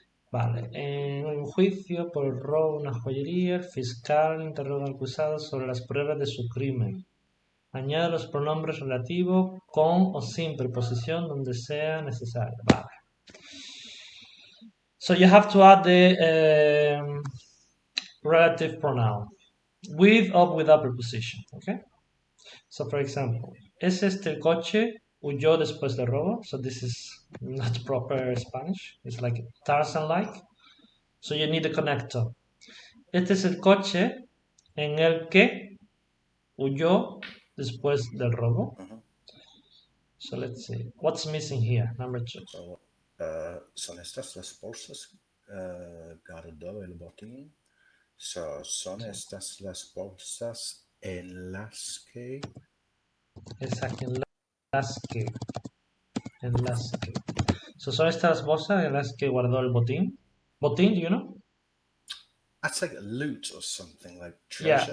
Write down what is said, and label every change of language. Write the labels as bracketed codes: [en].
[es] Vale, en un juicio por el robo de una joyería, el fiscal interroga al acusado sobre las pruebas de su crimen. Añade los pronombres relativos con o sin preposición donde sea necesario. Vale. [en] So you have to add the relative pronoun with or without preposition. Okay. So for example, [es] ¿es este el coche? Huyó después del robo. [en] So this is not proper Spanish. It's like Tarzan-like. So you need a connector. [es] Este es el coche en el que huyó después del robo. [en] So let's see. What's missing here? Number 2. [es] So, son estas las bolsas guardó el botín. So, son estas las bolsas en las que. Exacto, en las que. En las que. So, son estas bolsas en las que guardó el botín. [en] Botín, do you know? That's like a loot or something, like treasure.